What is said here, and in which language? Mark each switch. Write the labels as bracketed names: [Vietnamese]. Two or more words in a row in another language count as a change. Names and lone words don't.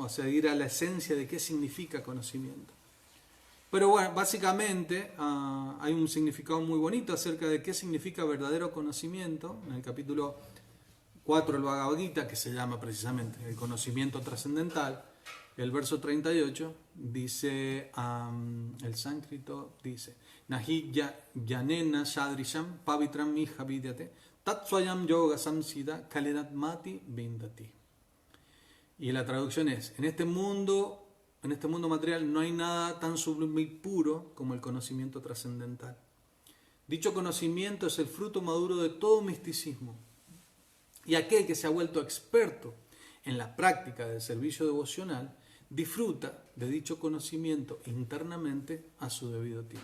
[Spanish] O sea, ir a la esencia de qué significa conocimiento. Pero bueno, básicamente hay un significado muy bonito acerca de qué significa verdadero conocimiento en el capítulo 4 del Bhagavad Gita, que se llama precisamente el conocimiento trascendental. El verso 38 dice, el sánscrito dice, [Sanskrit] नहि यनेन शद्रिशम् पवित्रम् मिह विद्यते तत्स्वयम् योग संसिद कालेनात्मति विन्दति. [Spanish] Y la traducción es, en este mundo material no hay nada tan sublime y puro como el conocimiento trascendental. Dicho conocimiento es el fruto maduro de todo misticismo. Y aquel que se ha vuelto experto en la práctica del servicio devocional disfruta de dicho conocimiento internamente a su debido tiempo.